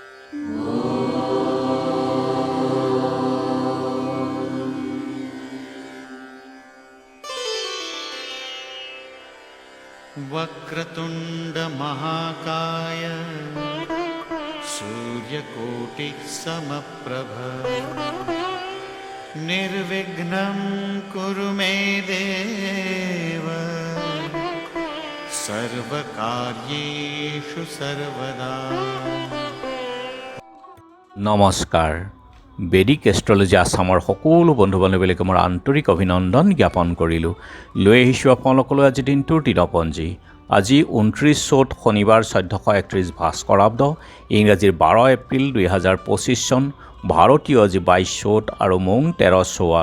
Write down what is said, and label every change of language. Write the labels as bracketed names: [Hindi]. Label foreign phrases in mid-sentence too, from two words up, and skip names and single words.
[Sanskrit] वक्रतुंड महाकाय सूर्यकोटि समप्रभ निर्विघ्नं कुरु मे देव सर्वकार्येषु सर्वदा। [Assamese] নমস্কাৰ। বেদিক এষ্ট্ৰলজি আছামৰ সকলো বন্ধু বান্ধৱীলৈকে মোৰ আন্তৰিক অভিনন্দন জ্ঞাপন কৰিলোঁ। লৈ আহিছোঁ আপোনালোকলৈ আজি দিনটোৰ দিনপঞ্জী। আজি 29 চ'ত শনিবাৰ 1431 ভাস্কৰাব্দ, ইংৰাজীৰ 12 এপ্ৰিল 2025 চন, ভাৰতীয় আজি 22 চ'ত আৰু মোং 13 চোৱাল।